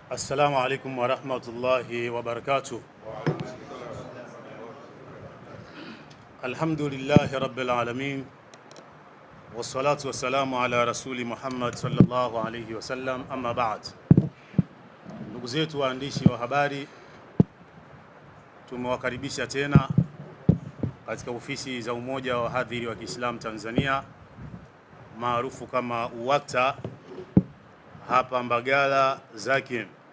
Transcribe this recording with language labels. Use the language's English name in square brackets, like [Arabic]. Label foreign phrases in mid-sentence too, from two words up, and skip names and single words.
[Arabic] السلام عليكم ورحمة الله وبركاته. الحمد لله رب العالمين، والصلاة والسلام على رسول محمد صلى الله عليه وسلم، أما بعد. [Swahili] Ndugu zetu waandishi wa habari, tumewakaribisha tena katika ofisi za Umoja wa Wahadhiri wa Kiislamu Tanzania maarufu kama UWAKTA hapa Mbagala Zakin.